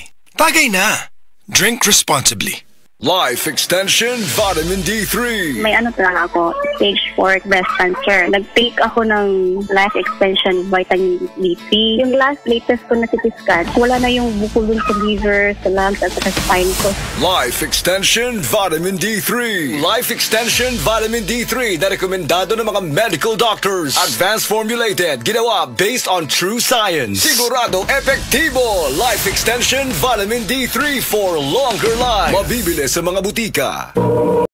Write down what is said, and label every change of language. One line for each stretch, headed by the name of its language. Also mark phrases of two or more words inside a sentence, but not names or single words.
Filipino: Tagay na!
English: Drink responsibly.
Filipino: Life Extension Vitamin D3. May ano talaga ako,
English: stage 4 breast cancer.
Filipino: Nag-take ako ng Life Extension Vitamin D3. Yung latest ko na CT scan, wala na yung bukulon sa liver, sa lungs, at sa spine ko. Life Extension Vitamin D3. Life Extension Vitamin D3 na rekomendado ng mga
English: medical doctors. Advanced formulated, ginawa based on true science.
Filipino: Sigurado epektibo. Life Extension Vitamin D3
English: for longer life.
Filipino: Mabibili sa mga butika.